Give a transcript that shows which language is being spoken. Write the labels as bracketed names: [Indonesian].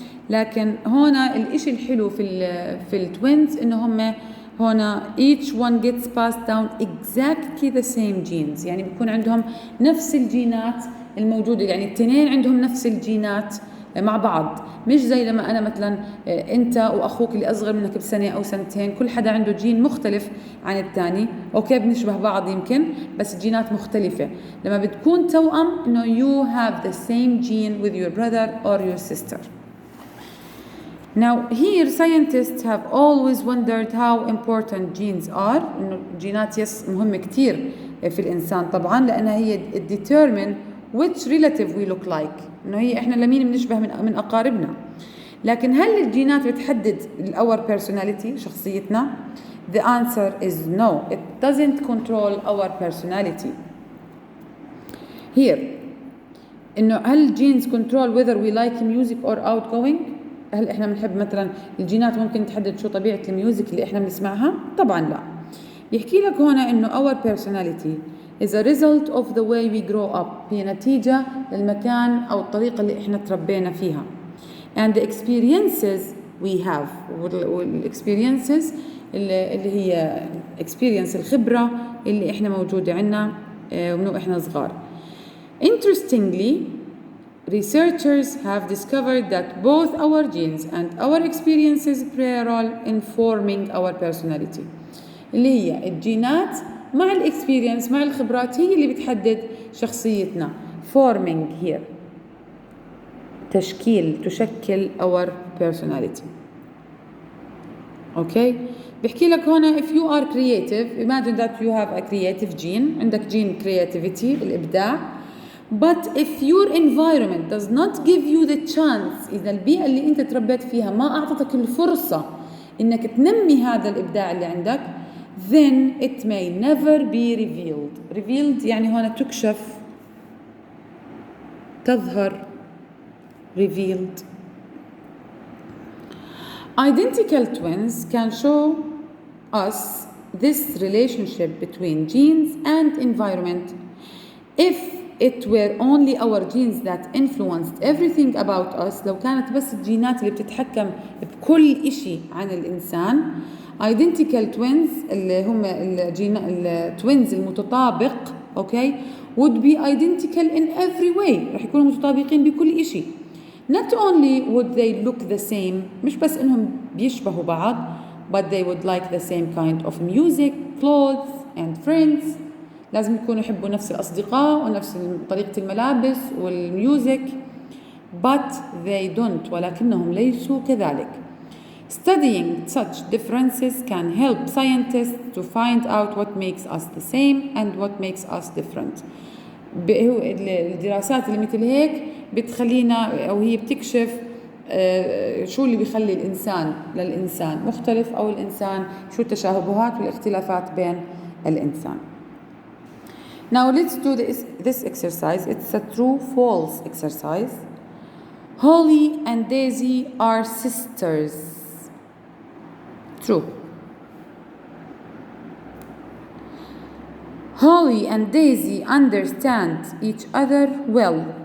[Arabic] لكن هنا الإشي الحلو في التوينز إنه هم هنا [English] each one gets passed down exactly the same genes، [Arabic] يعني بيكون عندهم نفس الجينات الموجودة، يعني التنين عندهم نفس الجينات مع بعض، مش زي لما أنا مثلا أنت وأخوك اللي أصغر منك بسنة أو سنتين كل حدا عنده جين مختلف عن الثاني. أوكي بنشبه بعض يمكن بس الجينات مختلفة. لما بتكون توأم إنه [English] you have the same gene with your brother or your sister. Now here scientists have always wondered how important genes are. [Arabic] إنه الجينات مهمة كتير في الإنسان طبعا لأنها هي [English] determine which relative we look like، [Arabic] إنه هي إحنا لمين بنشبه من أقاربنا. لكن هل الجينات بتحدد [English] our personality [Arabic] شخصيتنا؟ [English] The answer is no. It doesn't control our personality. [Arabic] Here إنه هل [English] genes control whether we like music or outgoing؟ [Arabic] هل إحنا بنحب مثلا الجينات ممكن تحدد شو طبيعة الميوزك اللي إحنا بنسمعها؟ طبعا لا. يحكي لك هنا إنه [English] our personality is a result of the way we grow up، [Arabic] هي نتيجة للمكان أو الطريقة اللي إحنا تربينا فيها. [English] and the experiences we have، [Arabic] والexperiences اللي هي experience الخبرة اللي إحنا موجودة عنا من إحنا صغار. [English] Interestingly, researchers have discovered that both our genes and our experiences play a role in forming our personality. [Arabic] اللي هي الجينات مع الاكسبيرينس مع الخبرات هي اللي بتحدد شخصيتنا. [English] forming here تشكل our personality. okay [Arabic] بحكي لك هنا [English] if you are creative imagine that you have a creative gene، [Arabic] عندك جين [English] creativity الإبداع. but if your environment does not give you the chance، [Arabic] إذا البيئة اللي أنت تربيت فيها ما أعطتك الفرصة إنك تنمي هذا الإبداع اللي عندك [English] then it may never be revealed [Arabic] يعني هنا تكشف تظهر revealed. [English] Identical twins can show us this relationship between genes and environment. If it were only our genes that influenced everything about us، [Arabic] لو كانت بس الجينات اللي بتتحكم بكل إشي عن الإنسان. [English] Identical twins [Arabic] اللي هم التوينز المتطابق [English] okay would be identical in every way، [Arabic] رح يكونوا متطابقين بكل إشي. [English] Not only would they look the same، [Arabic] مش بس إنهم بيشبهوا بعض [English] but they would like the same kind of music, clothes and friends. [Arabic] لازم يكونوا يحبوا نفس الأصدقاء ونفس طريقة الملابس والميوزك. [English] but they don't، [Arabic] ولكنهم ليسوا كذلك. [English] Studying such differences can help scientists to find out what makes us the same and what makes us different. [Arabic] الدراسات اللي مثل هيك بتخلينا أو هي بتكشف شو اللي بيخلي الإنسان للإنسان مختلف أو الإنسان شو التشابهات والاختلافات بين الإنسان. [English] Now let's do this exercise. It's a true-false exercise. Holly and Daisy are sisters. True. Holly and Daisy understand each other well.